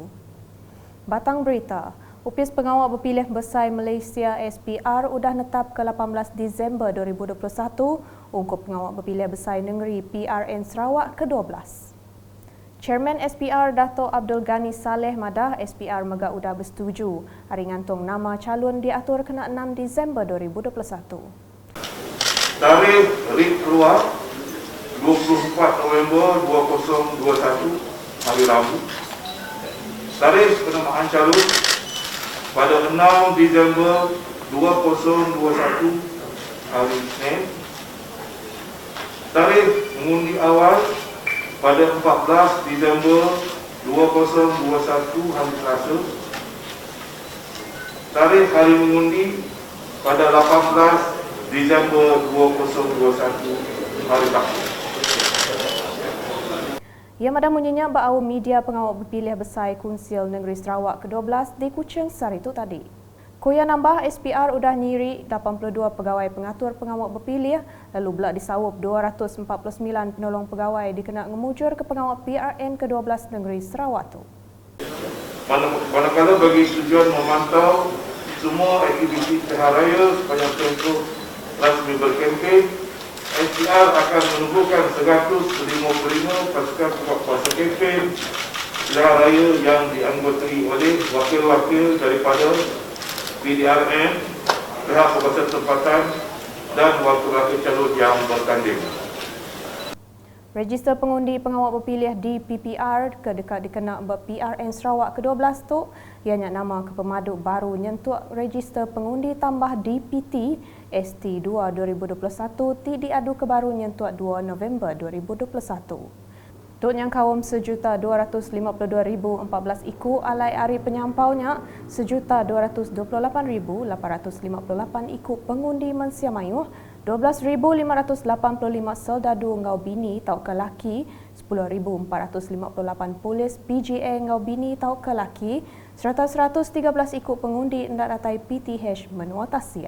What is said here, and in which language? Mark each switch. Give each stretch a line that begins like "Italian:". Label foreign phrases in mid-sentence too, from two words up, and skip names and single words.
Iban: Batang berita, Upis Pengawal Berpilihan Besar Malaysia SPR udah netap ke 18 Disember 2021 untuk Pengawal Berpilihan Besar Negeri PRN Sarawak ke-12. Chairman SPR Dato' Abdul Ghani Saleh Madah SPR Mega udah bersetuju hari ngantung nama calon diatur kena 6 Disember 2021.
Malay: Tarikh RIP keluar 24 November 2021 hari Rabu. Tarikh penamaan calon pada 6 Disember 2021 hari Isnin. Tarikh mengundi awal pada 14 Disember 2021 hari Selasa. Tarikh hari mengundi pada 18 Disember 2021 hari Sabtu.
Iban: Ia madah munyinya bau media pengawal berpilih besar Kunsil Negeri Sarawak ke-12 di Kuching hari itu tadi. Kuya nambah SPR udah nyiri 82 pegawai pengatur pengawal berpilih lalu pula disawup 249 penolong pegawai dikena ngemujur ke pengawal PRN ke-12 Negeri Sarawak tu.
Malay: Manakala bagi tujuan memantau semua aktiviti pihak raya sepanjang tempoh rasmi berkempen, SPR akan menumbuhkan 155 pasukan kuasa kempen pilihan raya yang dianggotai oleh wakil-wakil daripada PDRN, pihak perkuasa tempatan dan wakil-wakil calon yang bertanding.
Iban: Register pengundi pengawal berpilih di PPR dekat dikena PRN Sarawak ke-12 tu ianya nama ke pemaduk baru nyentuh register pengundi tambah DPT ST2 2021 ti diadu ke baru nyentuh 2 November 2021. Tuk yang kawam 1,252,014 iku alai hari penyampaunya 1,228,858 iku pengundi Mensia Mayuh 12,585 soldadu ngau bini tau ke laki 10,458 polis PGA ngau bini tau ke laki serta 113 iku pengundi hendak datai PTH menua Tasik.